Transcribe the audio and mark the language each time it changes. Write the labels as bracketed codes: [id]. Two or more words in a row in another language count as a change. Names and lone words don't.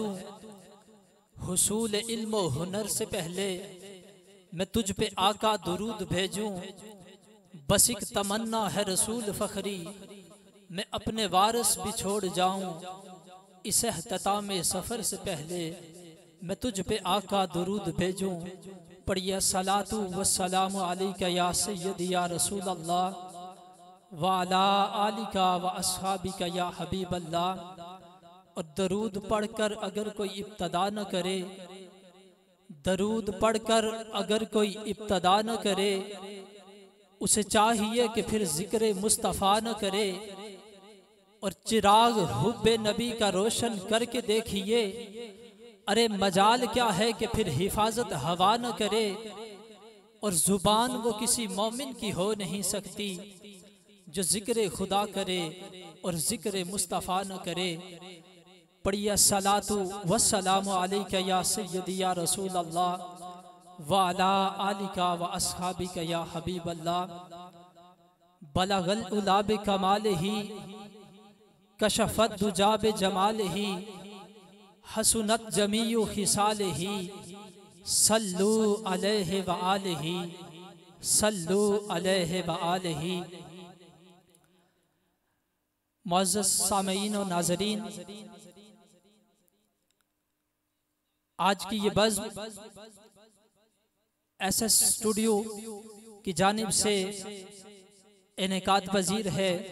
[ur] حصول علم ہنر سے پہلے میں تجھ پہ آقا درود بھیجوں. بس ایک تمنا ہے رسول فخری، میں اپنے وارث بھی چھوڑ جاؤں. اس اہتمام سفر سے پہلے میں تجھ پہ آقا درود بھیجوں. [ar] پڑھیے صلاة والسلام عليك يا سيدي يا رسول الله وعلى آلك وأصحابك يا حبيب الله. [ur] اور درود پڑھ کر اگر کوئی ابتدا نہ کرے، درود پڑھ کر اگر کوئی ابتدا نہ کرے، اسے چاہیے کہ پھر ذکر مصطفیٰ نہ کرے. اور چراغ حب نبی کا روشن کر کے دیکھیے، ارے مجال کیا ہے کہ پھر حفاظت ہوا نہ کرے. اور زبان وہ کسی مومن کی ہو نہیں سکتی جو ذکر خدا کرے اور ذکر مصطفیٰ نہ کرے. [ar] پڑھیے صلاة والسلام عليك يا سيدي يا رسول الله وعلى آلك وأصحابك يا حبيب الله. بلغ العلى بكماله كشف الدجى بجماله حسنت جميع خصاله صلوا عليه وآله صلوا عليه وآله. [ur] معزز سامعین اور ناظرین، آج کی یہ بزم SS سٹوڈیو کی جانب سے انعقاد پذیر ہے.